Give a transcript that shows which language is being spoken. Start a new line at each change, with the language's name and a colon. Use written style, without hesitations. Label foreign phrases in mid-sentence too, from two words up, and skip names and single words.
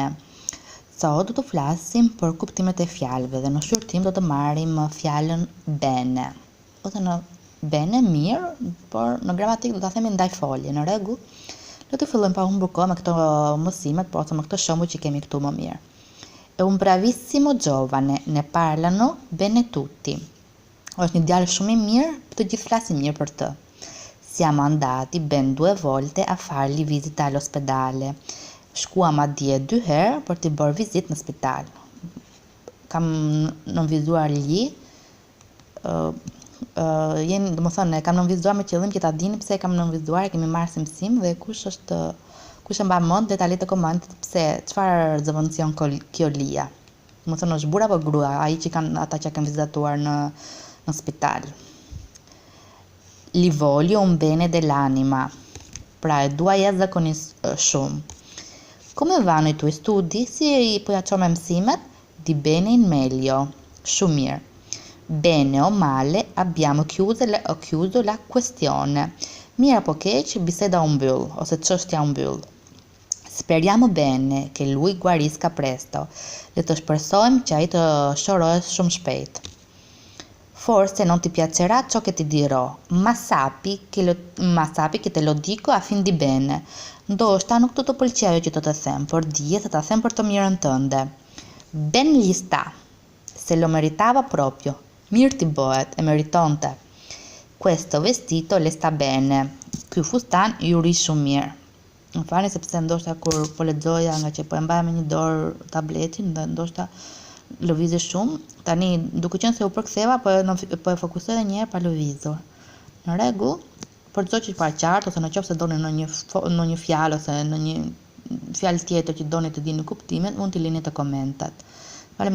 Albanian: Sot do të flasim për kuptimet e fjalëve dhe në shkurtim do të marrim fjalën bene. Ose në bene mirë, por në gramatik do ta themi ndaj folje, në rregull. Do të fillojmë pa humbur kohë me këto mësimet, ose me këtë shembull që kemi këtu më mirë.
Italian: È un bravissimo giovane, ne parlano bene tutti.
Albanian: Është një djalë shumë i mirë, të gjithë flasin mirë për të.
Italian: Siamo andati ben 2 volte a fargli visita all'ospedale.
Albanian: Shkuam atje 2 herë për t'i bërë vizitë në spital. Kam nënvizuar domethënë kam nënvizuar me qëllim që ta dini pse e kam nënvizuar, e kemi marrë si mësim dhe kush e mban mend le ta lejë të komentet pse çfarë zëvendësion kjo lia. Domethënë është burr apo grua, ata që kanë vizituar në spital.
Italian: Li voglio un bene dell'anima.
Albanian: Pra e dua jashtëzakonisht shumë.
Italian: Come vanno i tuoi studi?
Albanian: Si po ja çon me mësimet?
Italian: Di bene in meglio.
Albanian: Shumë mirë.
Italian: Bene o male abbiamo chiuso la questione.
Albanian: Mirë apo keq, biseda u mbyll ose çështja u mbyll.
Italian: Speriamo bene che lui guarisca presto.
Albanian: Le të shpresojmë që ai të shërohet shumë shpejt.
Italian: Forse non ti piacerà ciò che ti dirò, ma sappi che te lo dico a fin di bene.
Albanian: Ndoshta nuk do të pëlqejë ajo që do të them, por dije se ta them për të mirën tënde.
Italian: Ben gli sta, se lo meritava proprio.
Albanian: Mirë ti bëhet, e meritonte.
Italian: Questo vestito le sta bene.
Albanian: Ky fustan ju ri shumë mirë. Më falni sepse ndoshta kur po lexoja nga që po e mbaja me një dorë tabletin, ndoshta lëvizë shumë. Tani duke qenë se u përktheva, po e fokusoj edhe një herë pa lëvizur. Në rregull, për çdo që paraqart ose nëse doni në një fjalë ose në një fjalë tjetër që doni të dini kuptimin, mund t'i lini të komentat.